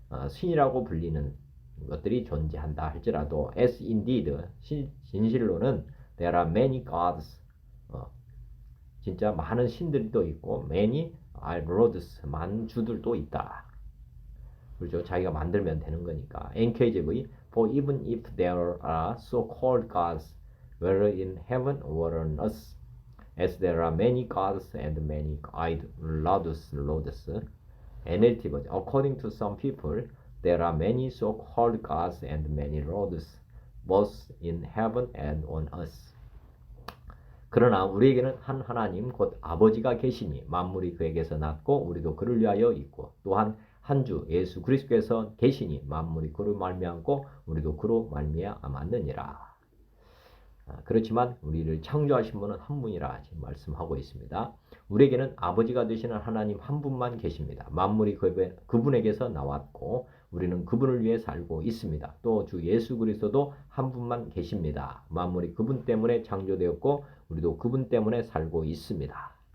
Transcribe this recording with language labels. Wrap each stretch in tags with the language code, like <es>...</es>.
<ko>신이라고 불리는 것들이 존재한다 할지라도</ko> <en>as indeed</en> <ko>진실로는</ko> <en>there are many gods</en> <ko>진짜 많은 신들도 있고</ko> <en>many are lords</en> <ko>많은 주들도 있다. 그렇죠? 자기가 만들면 되는 거니까.</ko> <en>NKJV For even if there are so-called gods whether in heaven or on earth as there are many gods and many lords</en> <ko>NLT 버전</ko> <en>According to some people there are many so-called gods and many lords both in heaven and on earth</en> <ko>그러나 우리에게는 한 하나님 곧 아버지가 계시니 만물이 그에게서 났고 우리도 그를 위하여 있고 또한 한 주 예수 그리스도께서 계시니 만물이 그로 말미암고 우리도 그로 말미암았느니라. 그렇지만 우리를 창조하신 분은 한 분이라 지금 말씀하고 있습니다. 우리에게는 아버지가 되시는 하나님 한 분만 계십니다. 만물이 그분에게서 나왔고 우리는 그분을 위해 살고 있습니다. 또 주 예수 그리스도도 한 분만 계십니다. 만물이 그분 때문에 창조되었고 우리도 그분 때문에 살고 있습니다.</ko>